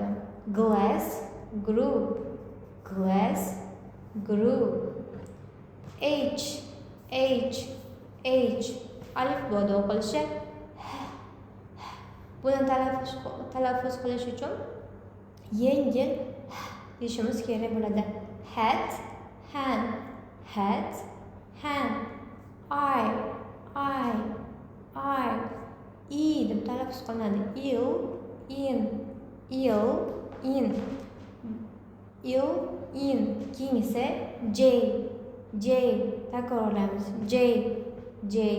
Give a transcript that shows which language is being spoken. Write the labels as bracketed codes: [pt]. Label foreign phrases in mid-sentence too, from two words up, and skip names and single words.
[en] Glass, group. [uz] H alifboda o'qilishi. Buni talaffuz qilish uchun yengil deyishimiz kerak bo'ladi. [en] Hat, hand. [uz] I deb talaffuz qilinadi. [en] In. [uz] Keyingisi J. Takrorlaymiz. J.